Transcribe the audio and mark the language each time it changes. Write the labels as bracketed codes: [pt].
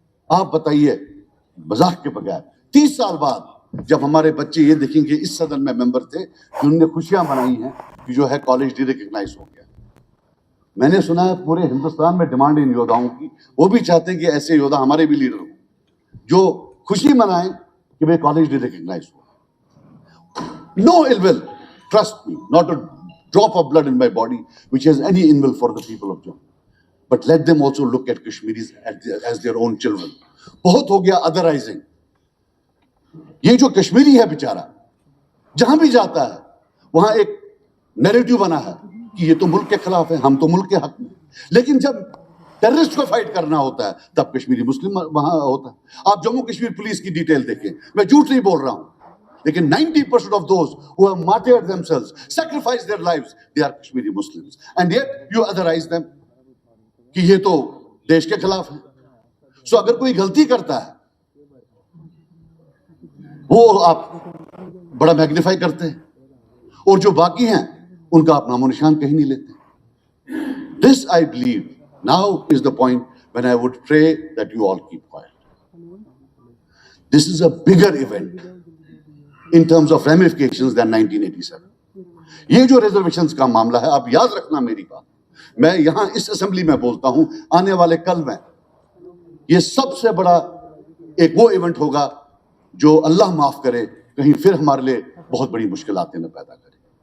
[ur] آپ بتائیے مذاق کے بغیر 30 سال بعد جب ہمارے بچے یہ دیکھیں گے, اس صدر میں ممبر تھے جنہوں نے خوشیاں منائی ہیں کہ جو ہے کالج ڈی ریکگنائز ہو گیا. میں نے سنا ہے پورے ہندوستان میں ڈیمانڈ ان یودھاؤں کی, وہ بھی چاہتے ہیں کہ ایسے یودھا ہمارے بھی لیڈر ہوں جو خوشی منائیں کہ بھائی college D recognise ہو. [en] No ill will, trust me, not a drop of blood in my body which has any ill will for the people of Jammu. But let them also look at Kashmiris as their own children. [ur] بہت ہو گیا otherizing. یہ جو کشمیری ہے بیچارہ, جہاں بھی جاتا ہے وہاں ایک نیریٹو بنا ہے کہ یہ تو ملک کے خلاف ہے, ہم تو ملک کے حق میں. لیکن جب ٹیررسٹ کو فائٹ کرنا ہوتا ہے تب کشمیری مسلم وہاں ہوتا ہے. آپ جموں کشمیر پولیس کی ڈیٹیل دیکھیں, میں جھوٹ نہیں بول رہا ہوں, لیکن [en] 90% of those who have martyred themselves, sacrificed their lives, they are Kashmiri Muslims. And yet you otherize them [ur] کہ یہ تو دیش کے خلاف ہے. سو اگر کوئی غلطی کرتا ہے وہ آپ بڑا میگنیفائی کرتے ہیں, اور جو باقی ہیں ان کا آپ نام و نشان کہیں نہیں لیتے. [en] This I believe now is the point when I would pray that you all keep quiet. This is a bigger event in terms of ramifications than 1987. [ur] یہ جو ریزرویشنز کا معاملہ ہے, آپ یاد رکھنا میری بات, میں یہاں اس اسمبلی میں بولتا ہوں آنے والے کل میں یہ سب سے بڑا ایک وہ ایونٹ ہوگا جو اللہ معاف کرے کہیں پھر ہمارے لیے بہت بڑی مشکلات نہ پیدا کرے.